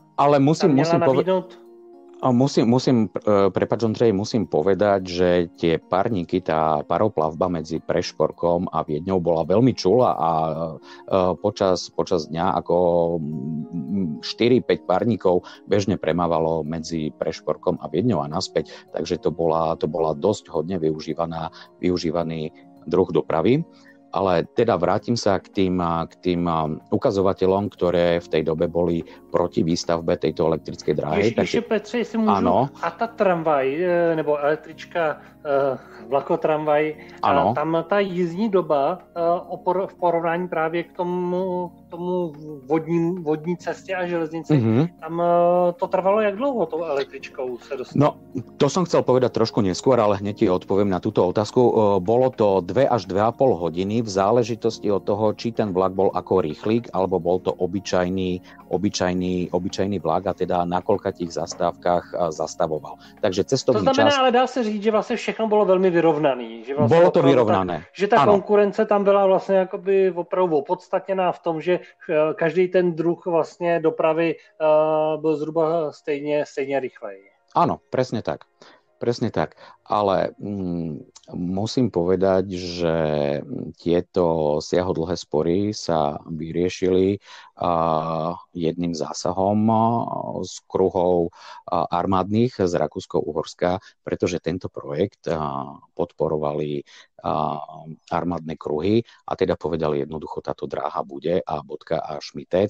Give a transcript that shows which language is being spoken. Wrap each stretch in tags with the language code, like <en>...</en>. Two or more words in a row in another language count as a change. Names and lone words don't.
<sk>Ale prepáč, Ondrej, musím povedať, že tie parníky, tá paroplavba medzi Prešporkom a Viedňou bola veľmi čulá a počas dňa ako 4-5 parníkov bežne premávalo medzi Prešporkom a Viedňou a naspäť, takže to bola dosť hodne využívaný druh dopravy. Ale teda vrátim sa k tým ukazovateľom, ktoré v tej dobe boli proti výstavbe tejto elektrickej dráhy.</sk> <cs>Ještě Petře, jestli můžu, ano. A ta tramvaj, nebo električka, vlakotramvaj, tam ta jízdní doba v porovnání právě k tomu vodní cestě a železnici, tam to trvalo jak dlouho tou električkou se dostalo?</cs> <sk>No, to som chcel povedať trošku neskôr, ale hneď ti odpoviem na túto otázku. Bolo to 2 až 2,5 hodiny v záležitosti od toho, či ten vlak bol ako rýchlik, alebo bol to obyčajný vlak a teda na koľkatých zastávkach zastavoval. Takže cestovný čas... To</sk> <cs>znamená, ale dá se říct, že vlastně všechno bylo velmi vyrovnaný. Že vlastně</cs> <sk>bolo to vyrovnané.</sk> <cs>Že ta konkurence tam byla vlastně jakoby opravdu opodstatněná v tom, že každý ten druh vlastně dopravy byl zhruba stejně rychlej.</cs> <sk>Áno, presne tak. Ale musím povedať, že tieto siahodlhé spory sa vyriešili jedným zásahom z kruhov armádnych z Rakúsko-Uhorska, pretože tento projekt podporovali armádne kruhy a teda povedali jednoducho, táto dráha bude a bodka a šmitec.</sk>